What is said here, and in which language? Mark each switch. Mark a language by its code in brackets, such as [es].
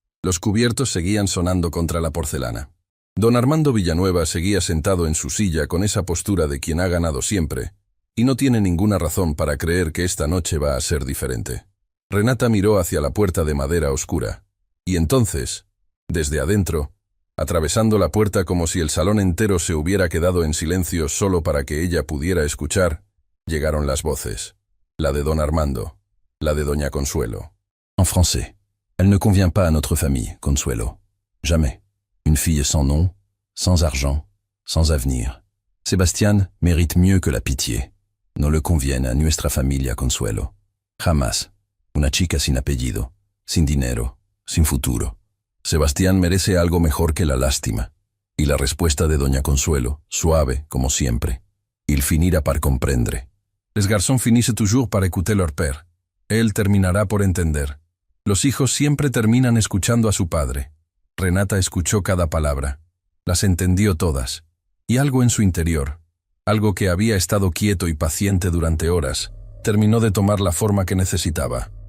[es] Los cubiertos seguían sonando contra la porcelana. Don Armando Villanueva seguía sentado en su silla con esa postura de quien ha ganado siempre, y no tiene ninguna razón para creer que esta noche va a ser diferente. Renata miró hacia la puerta de madera oscura, y entonces, desde adentro, atravesando la puerta como si el salón entero se hubiera quedado en silencio solo para que ella pudiera escuchar, llegaron las voces. La de don Armando, la de doña Consuelo. [fr] «En français. Elle ne convient pas à notre famille, Consuelo. Jamais. Une fille sans nom, sans argent, sans avenir. [es] Sebastián [fr] mérite mieux que la pitié. [es] No le conviene a nuestra familia, Consuelo. Jamás. Una chica sin apellido, sin dinero, sin futuro. Sebastián merece algo mejor que la lástima». Y la respuesta de doña Consuelo, suave, como siempre. [fr] «Il finira par comprendre. Les garçons finissent toujours par écouter leur père. [es] Él terminará por entender. Los hijos siempre terminan escuchando a su padre». Renata escuchó cada palabra. Las entendió todas. Y algo en su interior, algo que había estado quieto y paciente durante horas, terminó de tomar la forma que necesitaba.